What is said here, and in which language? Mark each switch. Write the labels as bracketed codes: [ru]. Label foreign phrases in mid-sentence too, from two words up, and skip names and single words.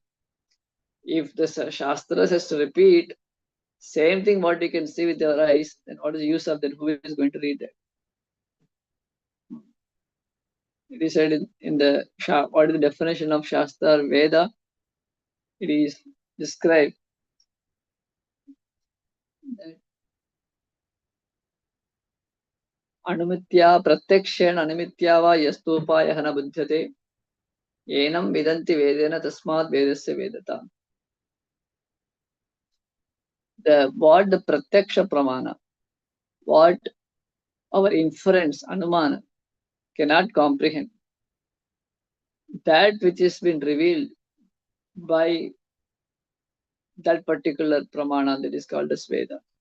[en] If the Shastras has to repeat same thing what you can see with your eyes, then what is the use of that? Who is going to read that? It is said in the what is the definition of Shastra or Veda? It is described that [sa] Anumitya pratyakshena anumitya va yastupaya na buddhyate yenam vidanti vedena tasmat vedasya vedata. [en] What the [sa] pratyaksha pramana, [en] what our inference, anumana, cannot comprehend, that which has been revealed by that particular pramana, that is called as Veda.